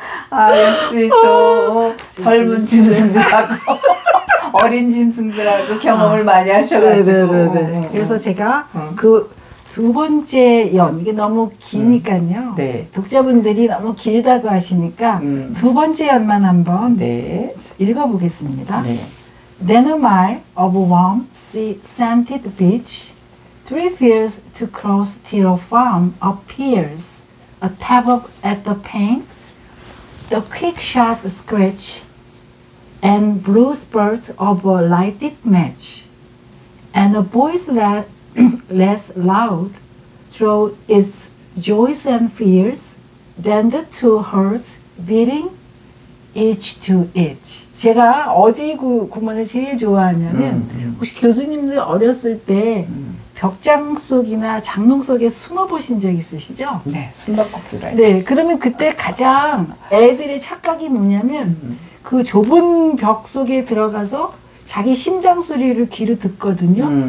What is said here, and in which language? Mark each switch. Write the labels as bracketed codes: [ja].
[ko] 아 역시 또 젊은 짐승들하고 어린 짐승들하고 경험을 많이 하셔가지고. 네네네. 그래서 제가 그 두 번째 이게 너무 기니까요. 네. 독자분들이 너무 길다고 하시니까 두 번째 연만 한번 네. 읽어보겠습니다. 네. [en] Then a mile of warm scented beach, 3 fields to cross till a farm appears, a tap at the pane, the quick sharp scratch, and blue spurt of a lighted match, and a voice less loud through its joys and fears than the two hearts beating each to each. [ko] 제가 어디 구문을 제일 좋아하냐면 혹시 교수님들 어렸을 때 벽장 속이나 장롱 속에 숨어 보신 적 있으시죠? 네, 숨바꼭질 할 때. 네, 그러면 그때 가장 애들의 착각이 뭐냐면 그 좁은 벽 속에 들어가서 자기 심장 소리를 귀로 듣거든요.